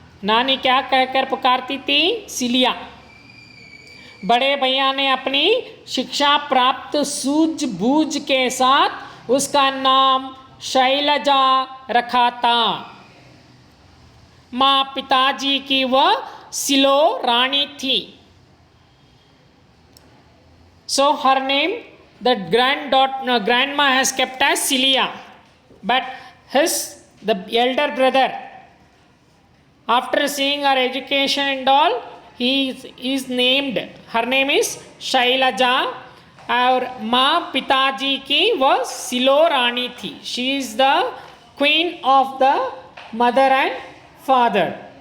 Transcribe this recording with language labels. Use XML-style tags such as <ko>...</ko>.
<hi>नानी क्या कहकर पुकारती थी? सिलिया. बड़े भैया ने अपनी शिक्षा प्राप्त सूझबूझ के साथ उसका नाम शैलजा रखा था. माँ पिताजी की वह सिलो रानी थी.</hi> <en>So her name, the grandma has kept as Silia, but the elder brother, after seeing her education and all, he is named, her name is Shailaja.</en> <hi>और माँ पिताजी की वो सिलो रानी थी.</hi> <en>She is the queen of the mother and father.</en>